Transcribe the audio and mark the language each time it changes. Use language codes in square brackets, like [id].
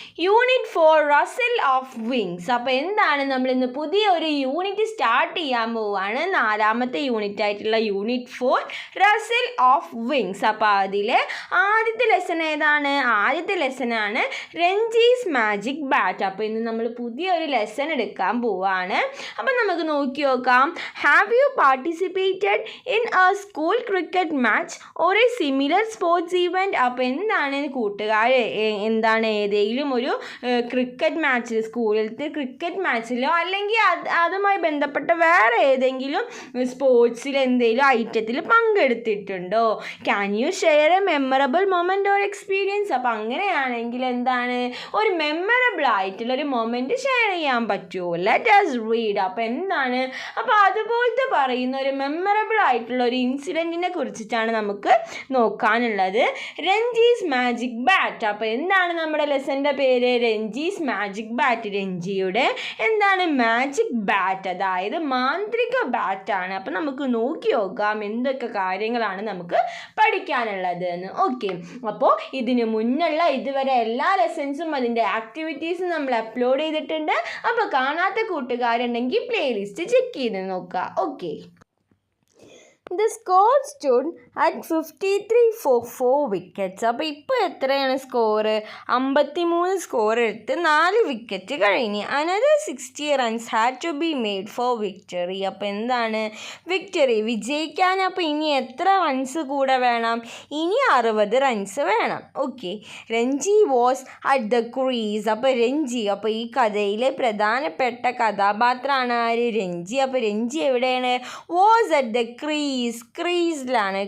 [ml] Unit 4 റസിൽ of wings. അപ്പോൾ എന്താണ്, നമ്മളിന്ന് പുതിയ ഒരു യൂണിറ്റ് സ്റ്റാർട്ട് ചെയ്യാൻ പോവുകയാണ്. 4ാമത്തെ യൂണിറ്റ് ആയിട്ടുള്ള യൂണിറ്റ് 4 റസിൽ ഓഫ് വിങ്സ്. അപ്പോൾ അതിൽ ആദ്യത്തെ ലെസൺ ഏതാണ്? ആദ്യത്തെ ലെസനാണ് രഞ്ജീസ് മാജിക് ബാറ്റ്. അപ്പോൾ ഇന്ന് നമ്മൾ പുതിയൊരു ലെസൺ എടുക്കാൻ പോവുകയാണ്. അപ്പോൾ നമുക്ക് നോക്കി നോക്കാം. [en] Have you participated in a school cricket match or a similar sports event? [ml] അപ്പോൾ എന്താണ് കൂട്ടുകാരെ, എന്താണ് ഏതെങ്കിലും ഒരു ക്രിക്കറ്റ് മാച്ചിൽ, സ്കൂളിലത്തെ ക്രിക്കറ്റ് മാച്ചിലോ അല്ലെങ്കിൽ അതുമായി ബന്ധപ്പെട്ട വേറെ ഏതെങ്കിലും സ്പോർട്സിൽ എന്തെങ്കിലും ഐറ്റത്തിൽ പങ്കെടുത്തിട്ടുണ്ടോ? [en] Can you share a memorable moment or experience? [ml] അപ്പോൾ അങ്ങനെയാണെങ്കിൽ എന്താണ് ഒരു മെമ്മറബിൾ ആയിട്ടുള്ള ഒരു മൊമെൻറ്റ് ഷെയർ ചെയ്യാൻ പറ്റുമോ? [en] Let us read. [ml] അപ്പോൾ എന്താണ്, അപ്പോൾ അതുപോലത്തെ പറയുന്ന ഒരു മെമ്മറബിൾ ആയിട്ടുള്ള ഒരു ഇൻസിഡൻറ്റിനെ കുറിച്ചിട്ടാണ് നമുക്ക് നോക്കാനുള്ളത്. രഞ്ജീസ് മാജിക് ബാറ്റ്. അപ്പോൾ എന്താണ് നമ്മുടെ ലെസൻ്റെ പേര്? രഞ്ജീസ് മാജിക് ബാറ്റ്. രഞ്ജിയുടെ എന്താണ് മാജിക് ബാറ്റ്, അതായത് മാന്ത്രിക ബാറ്റാണ്. അപ്പോൾ നമുക്ക് നോക്കി നോക്കാം എന്തൊക്കെ കാര്യങ്ങളാണ് നമുക്ക് പഠിക്കാനുള്ളത് എന്ന്. ഓക്കെ, അപ്പോൾ ഇതിന് മുന്നുള്ള ഇതുവരെ എല്ലാ ലെസൺസും അതിൻ്റെ ആക്ടിവിറ്റീസും നമ്മൾ അപ്ലോഡ് ചെയ്തിട്ടുണ്ട്. അപ്പോൾ കാണാത്ത കൂട്ടുകാരുണ്ടെങ്കിൽ പ്ലേലിസ്റ്റ് ചെക്ക് ചെയ്ത് നോക്കുക. Okay. [en] The score stood at 53 for 4 wickets. [ml] അപ്പോൾ ഇപ്പോൾ എത്രയാണ് സ്കോർ? 53 സ്കോർ എടുത്ത് 4 വിക്കറ്റ് കഴിഞ്ഞ്. [en] Another 60 runs had to be made for victory. [ml] അപ്പോൾ എന്താണ് വിക്ടറി, വിജയിക്കാൻ അപ്പോൾ ഇനി എത്ര റൺസ് കൂടെ വേണം? ഇനി 60 റൺസ് വേണം. Okay. [en] Ranji was at the crease. [ml] അപ്പോൾ രഞ്ജി, അപ്പോൾ ഈ കഥയിലെ പ്രധാനപ്പെട്ട കഥാപാത്രമാണ് ആര്? രഞ്ജി. അപ്പോൾ രഞ്ജി എവിടെയാണ്? Was at the ക്രീസിലാണ്.